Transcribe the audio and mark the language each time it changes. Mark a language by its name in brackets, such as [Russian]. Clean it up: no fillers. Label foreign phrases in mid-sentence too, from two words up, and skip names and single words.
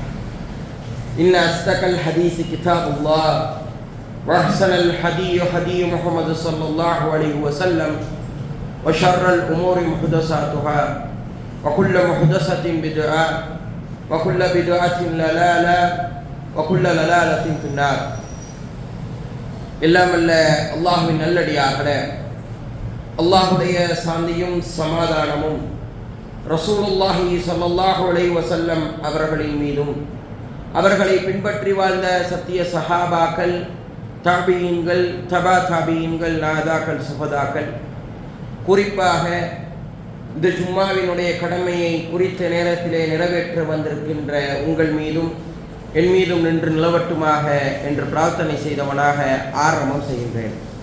[Arabic] إن أصدق الحديث كتاب الله وأحسن الحديث هدي محمد صلى الله عليه وسلم وشر الأمور محدثاتها وكل محدثة بدعة وكل بدعة ضلالة وكل ضلالة في النار. [Tamil] எல்லாம் அல்ல அல்லாஹ்வின் நல்லடியார்களே, அல்லாஹ்வுடைய சாந்தியும் சமாதானமும் [Arabic] رسول الله صلى الله عليه [Tamil] வஸல்லம் அவர்களின் மீதும் அவர்களை பின்பற்றி வாழ்ந்த சத்திய சஹாபாக்கள், தாபியீன்கள், தபா தாபியீன்கள், நாதாக்கள், சுஹதாக்கள், குறிப்பாக இந்த ஜும்மாவினுடைய கடமையை குறித்த நேரத்திலே நிறைவேற்ற வந்திருக்கின்ற உங்கள் மீதும் என் மீதும் நின்று நிலவட்டுமாக என்று பிரார்த்தனை செய்தவனாக ஆரம்பம் செய்கின்றேன்.